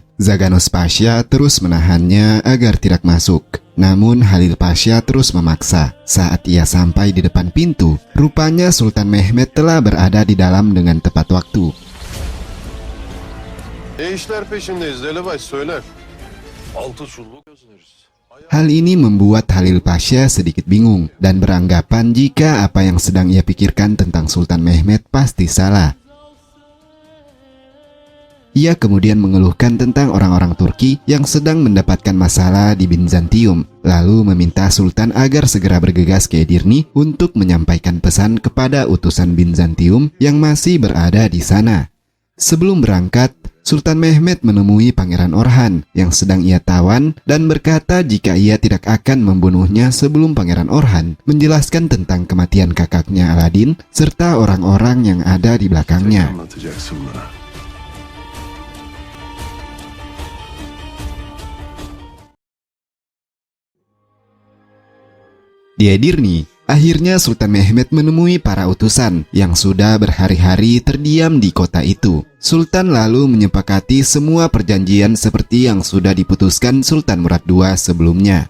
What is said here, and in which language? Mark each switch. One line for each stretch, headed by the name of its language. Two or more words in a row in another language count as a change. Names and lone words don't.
Indonesian: Zaganos Pasha terus menahannya agar tidak masuk. Namun Halil Pasha terus memaksa. Saat ia sampai di depan pintu, rupanya Sultan Mehmet telah berada di dalam dengan tepat waktu.
Turkish: Ne işler peşindeyiz Delibaş söyler. Altı çulluk gözleriz.
Indonesian: Hal ini membuat Halil Pasha sedikit bingung dan beranggapan jika apa yang sedang ia pikirkan tentang Sultan Mehmet pasti salah. Ia kemudian mengeluhkan tentang orang-orang Turki yang sedang mendapatkan masalah di Bizantium, lalu meminta Sultan agar segera bergegas ke Edirne untuk menyampaikan pesan kepada utusan Bizantium yang masih berada di sana. Sebelum berangkat, Sultan Mehmet menemui Pangeran Orhan yang sedang ia tawan dan berkata jika ia tidak akan membunuhnya sebelum Pangeran Orhan menjelaskan tentang kematian kakaknya Aladin serta orang-orang yang ada di belakangnya.
Turkish: Anlatacaksın bana.
Indonesian: Di Edirne, akhirnya Sultan Mehmet menemui para utusan yang sudah berhari-hari terdiam di kota itu. Sultan lalu menyepakati semua perjanjian seperti yang sudah diputuskan Sultan Murad II sebelumnya.